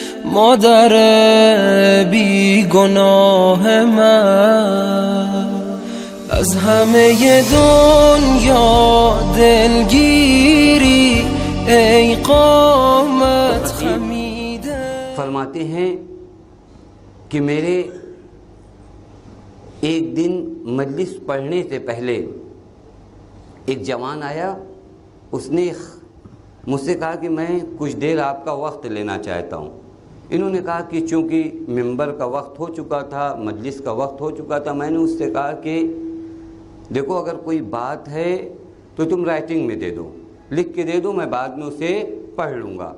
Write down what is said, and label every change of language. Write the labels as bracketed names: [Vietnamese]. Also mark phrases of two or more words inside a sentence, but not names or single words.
[Persian] مادر بی گناه من، از همه دنیا دلگیری ای قامت خمیده. [Urdu] فرماتے ہیں کہ میرے ایک دن مجلس پڑھنے سے پہلے ایک جوان آیا، اس نے مجھ سے کہا کہ میں کچھ دیر آپ کا وقت لینا چاہتا ہوں۔ انہوں نے کہا کہ چونکہ ممبر کا وقت ہو چکا تھا، مجلس کا وقت ہو چکا تھا، میں نے اس سے کہا کہ دیکھو اگر کوئی بات ہے تو تم رائٹنگ میں دے دو، لکھ کے دے دو، میں بعد میں اسے پڑھ لوں گا۔